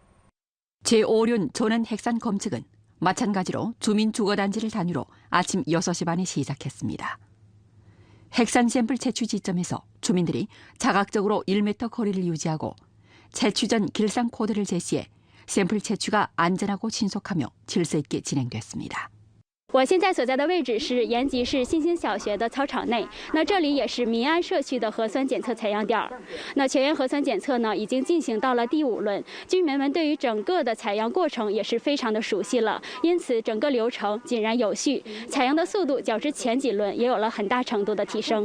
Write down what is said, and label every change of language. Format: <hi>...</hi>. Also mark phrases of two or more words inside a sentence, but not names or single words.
<ko>제5륜 조난 핵산 검측은 마찬가지로 주민 주거단지를 단위로 아침 6시 반에 시작했습니다. 핵산 샘플 채취 지점에서 주민들이 자각적으로 1m 거리를 유지하고 채취 전 길상 코드를 제시해 샘플 채취가 안전하고 신속하며 질서 있게 진행됐습니다.</ko> <zh>我现在所在的位置是延吉市新兴小学的操场内，那这里也是民安社区的核酸检测采样点。那全员核酸检测呢，已经进行到了第5轮，居民们对于整个的采样过程也是非常的熟悉了，因此整个流程井然有序，采样的速度较之前几轮也有了很大程度的提升。</zh>